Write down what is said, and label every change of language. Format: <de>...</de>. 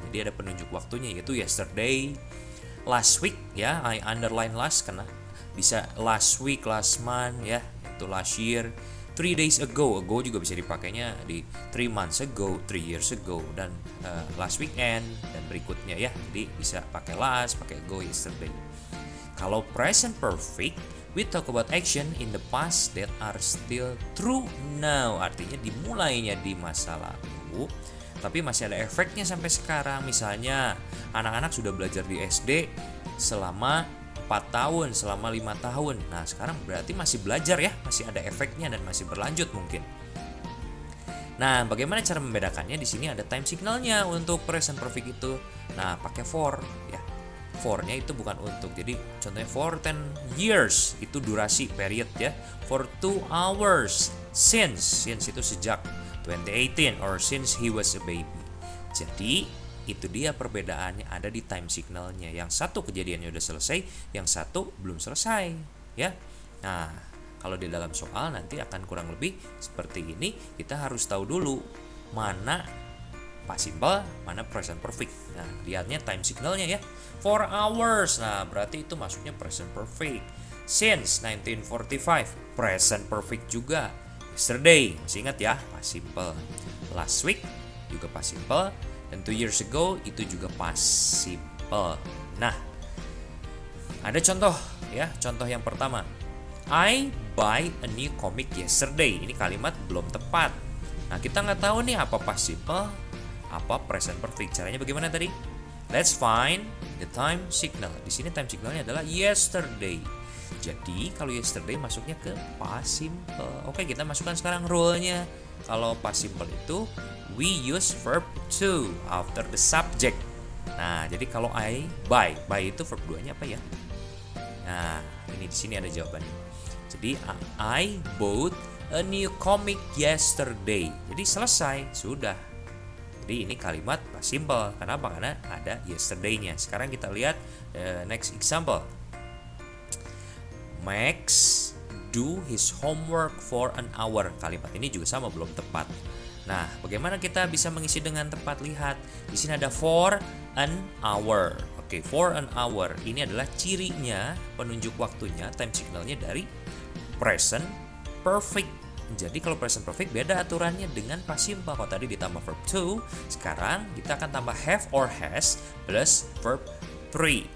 <id>Jadi ada penunjuk waktunya yaitu yesterday, last week ya.</id> <en>I underline last</en> <id>karena bisa</id> <en>last week, last month ya, itu last year.</en> <id>3 days ago juga bisa dipakainya di 3 months ago, 3 years ago, dan last weekend dan berikutnya ya. Jadi bisa pakai last, pakai ago, yesterday. Kalau</id> <en>present perfect, we talk about action in the past that are still true now.</en> <id>Artinya dimulainya di masa lalu, tapi masih ada efeknya sampai sekarang. Misalnya anak-anak sudah belajar di SD selama 4 tahun, selama 5 tahun. Nah, sekarang berarti masih belajar ya, masih ada efeknya dan masih berlanjut mungkin. Nah, bagaimana cara membedakannya? Di sini ada time signalnya untuk present perfect itu. Nah, pakai for ya. For-nya itu bukan untuk. Jadi, contohnya for 10 years itu durasi, period ya.</id> <en>For 2 hours, since</en> <id>itu sejak</id> <en>2018 or since he was a baby.</en> <id>Jadi itu dia perbedaannya ada di time signalnya. Yang satu kejadiannya udah selesai, yang satu belum selesai ya. Nah, kalau di dalam soal nanti akan kurang lebih seperti ini. Kita harus tahu dulu mana past simple, mana present perfect. Nah, lihatnya time signalnya ya. 4 hours, nah berarti itu masuknya present perfect. Since 1945, present perfect juga. Yesterday, masih ingat ya, past simple. Last week juga past simple. Dan 2 years ago itu juga past simple. Nah, ada contoh ya. Contoh yang pertama,</id> <en>I buy a new comic yesterday.</en> <id>Ini kalimat belum tepat. Nah, kita nggak tahu nih apa past simple, apa present perfect. Caranya bagaimana tadi?</id> <en>Let's find the time signal.</en> <id>Di sini time signalnya adalah yesterday. Jadi kalau yesterday masuknya ke past simple. Oke, kita masukkan sekarang rule-nya. Kalau past simple itu</id> <en>we use verb to after the subject.</en> <id>Nah, jadi kalau I buy itu verb 2-nya apa ya? Nah, ini di sini ada jawabannya. Jadi</id> <en>I bought a new comic yesterday.</en> <id>Jadi selesai, sudah. Jadi ini kalimat past simple. Kenapa? Karena ada yesterday-nya. Sekarang kita lihat next example.</id> <en>Max do his homework for an hour.</en> <id>Kalimat ini juga sama, belum tepat. Nah, bagaimana kita bisa mengisi dengan tepat? Lihat, di sini ada for an hour. Oke, for an hour. Ini adalah cirinya, penunjuk waktunya, time signalnya dari present perfect. Jadi kalau present perfect beda aturannya dengan past simple. Kalau tadi ditambah verb to, sekarang kita akan tambah have or has plus verb 3.</id>